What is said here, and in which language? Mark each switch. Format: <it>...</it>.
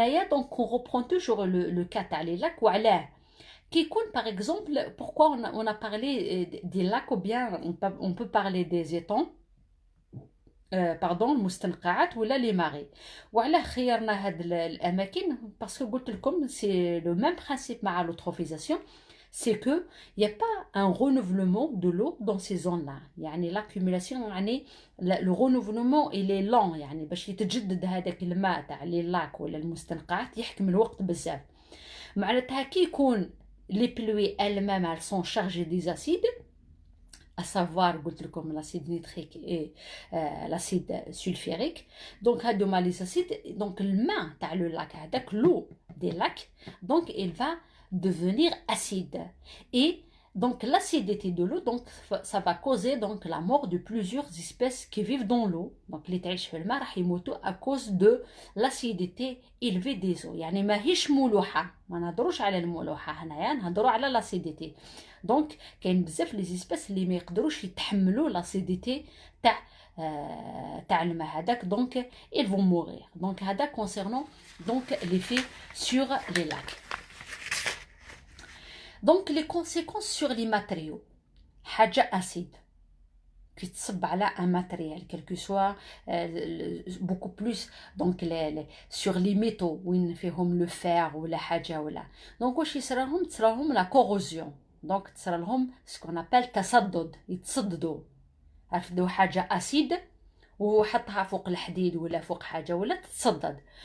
<fr>Donc, on reprend toujours le cas des lacs. Qui compte, par exemple, pourquoi on a parlé des lacs ou bien on peut parler des étangs, pardon, المستنقعات ولا les marais.</fr> <ar>وعلاه خيرنا هاد الأماكن</ar> <fr>parce que</fr> <ar>قلت لكم</ar> <fr>c'est le même principe</fr> <ar>مع l'eutrophisation.</ar> <fr>C'est que il n'y a pas un renouvellement de l'eau dans ces zones-là.</fr> <ar>يعني l'accumulation يعني</ar> <fr>le renouvellement il est lent</fr> <ar>يعني باش يتجدد هذاك الماء تاع لي لاك ولا المستنقعات يحكم الوقت بزاف. معناتها كي يكون</ar> <fr>les pluies elles-mêmes elles sont chargées des acides à savoir comme l'acide nitrique et l'acide sulfurique. Donc, les acides, donc le main, le lac, l'eau des lacs, donc il va devenir acide. Et donc l'acidité de l'eau, donc ça va causer donc la mort de plusieurs espèces qui vivent dans l'eau. Donc les</fr> <ar>تعيش في الماء راح يموتوا</ar> <fr>à cause de l'acidité élevée des eaux.</fr> <ar>يعني ماهيش ملوحة، ما نهضروش على الملوحة هنايا، نهضروا على l'acidité. Donc كاين بزاف لي espèces اللي ما يقدروش يتحملوا l'acidité تاع تاع الماء هذاك،</ar> <fr>donc ils vont mourir. Donc هذا concernant donc l'effet sur les lacs. Donc les conséquences sur les matériaux.</fr> <ar>حاجة acide qui تصب على un matériel</ar> <fr>quel que soit beaucoup plus donc sur les métaux</fr> <ar>وين فيهم le fer ولا حاجة ولا donc واش يصرالهم تصرالهم la corrosion donc تصرالهم</ar> <fr>ce qu'on appelle</fr> <ar>تصدد يتصددوا عرفتوا حاجة acide وحطها فوق الحديد ولا فوق حاجة ولا تتصدد.</ar>